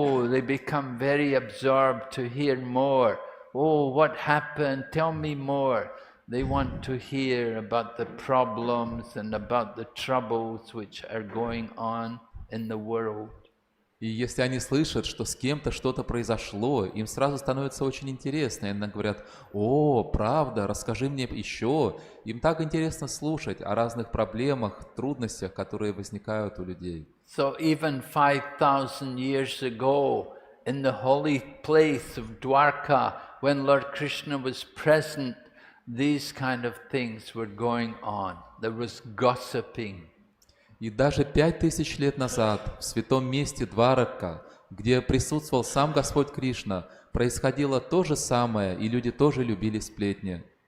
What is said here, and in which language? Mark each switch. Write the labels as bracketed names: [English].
[English] they become very absorbed to hear more. Oh, what happened? Tell me more. They want to hear about the problems and about the troubles which are going on in the world. [Russian] И если они слышат, что с кем-то что-то произошло, им сразу становится очень интересно. И они говорят: «О, правда, расскажи мне еще». Им так интересно слушать о разных проблемах, трудностях, которые возникают у людей. [English] So even 5,000 years ago, in the holy place of Dwarka, when Lord Krishna was present, these kind of things were going on. There was gossiping. [Russian] И даже 5000 лет назад в святом месте Дварака, где присутствовал сам Господь Кришна, происходило то же самое, и люди тоже любили сплетни.